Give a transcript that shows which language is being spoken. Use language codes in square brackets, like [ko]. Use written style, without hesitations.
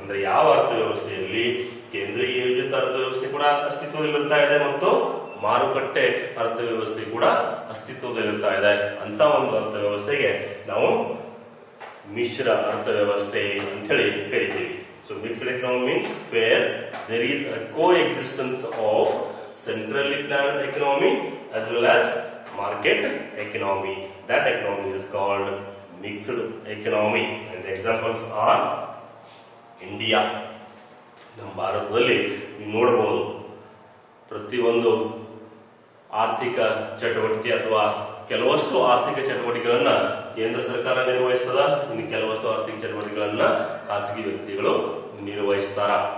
[kn] ಅಂದ್ರೆ ಯಾವ ಅರ್ಥವ್ಯವಸ್ಥೆಯಲ್ಲಿ ಕೇಂದ್ರೀಯ ಯೋಜಿತ ಅರ್ಥವ್ಯವಸ್ಥೆ ಕೂಡ ಅಸ್ತಿತ್ವದಲ್ಲಿರ್ತಾ ಇದೆ ಮತ್ತು ಮಾರುಕಟ್ಟೆ ಅರ್ಥವ್ಯವಸ್ಥೆ ಕೂಡ ಅಸ್ತಿತ್ವದಲ್ಲಿರ್ತಾ ಇದೆ, ಅಂತ ಒಂದು ಅರ್ಥವ್ಯವಸ್ಥೆಗೆ ನಾವು ಮಿಶ್ರ ಅರ್ಥವ್ಯವಸ್ಥೆ ಅಂತ ಹೇಳಿ ಕರಿತೀವಿ. [en] So mixed economy means where there is a coexistence of centrally planned economy as well as market economy. That economy is called mixed economy and the examples are India. [kn] ನಮ್ಮ ಭಾರತದಲ್ಲಿ ನೀವು ನೋಡಬಹುದು ಪ್ರತಿಯೊಂದು ಆರ್ಥಿಕ ಚಟುವಟಿಕೆ ಅಥವಾ ಕೆಲವಷ್ಟು ಆರ್ಥಿಕ ಚಟುವಟಿಕೆಗಳನ್ನ ಕೇಂದ್ರ ಸರ್ಕಾರ ನಿರ್ವಹಿಸ್ತದ, ಇನ್ನು ಕೆಲವಷ್ಟು ಆರ್ಥಿಕ ಚಟುವಟಿಕೆಗಳನ್ನ ಖಾಸಗಿ ವ್ಯಕ್ತಿಗಳು ನಿರ್ವಹಿಸ್ತಾರ.